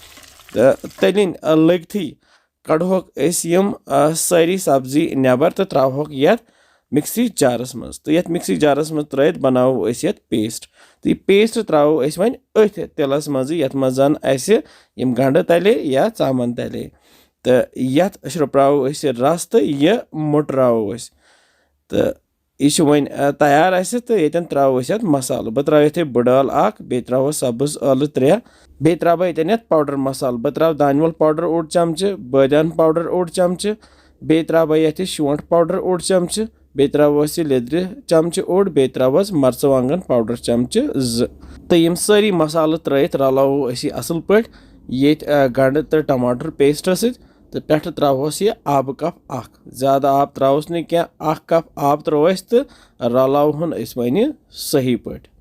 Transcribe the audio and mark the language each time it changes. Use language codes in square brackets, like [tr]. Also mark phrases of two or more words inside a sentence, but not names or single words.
[ks] तो तलिन लगथी कड़होक यम सारी सब्जी नबर तो त्रोक ये मिक्सी जारस मज तो ये मिक्सी जारस मज त्रत बनावो ये पेस्ट तो यह पेस्ट त्रो वन अथ तिलस मज ये मजान यम गंड तले या चामन तले तो ये शुप्रावो रस तो यह मुटरावो तो यह वन तैयार तो ये त्रो मसाल बह त्रा ये बड़ाल बे त्रो सब्ज ٲलवٕ 3 बे त्रा ये पाउडर मसाल बह त्रा दानवल पाउडर 1 चमच बादान पाउडर 1 चमच बे त्रा ये शोंठ पाउडर 1 चमच बे त्रोस लेद्र चमच 1 बे त्रोस मर्चवांगन पाउडर चमच 2 तो यम सारी मसाल त्रत रलावो असल पे ये गंड तो टमाटर पेस्ट तो पे त्रोस यह आब कप ज्यादा आब त्रोस न क्या 1 कप आब त्रोस तो रलावहन वन सही पे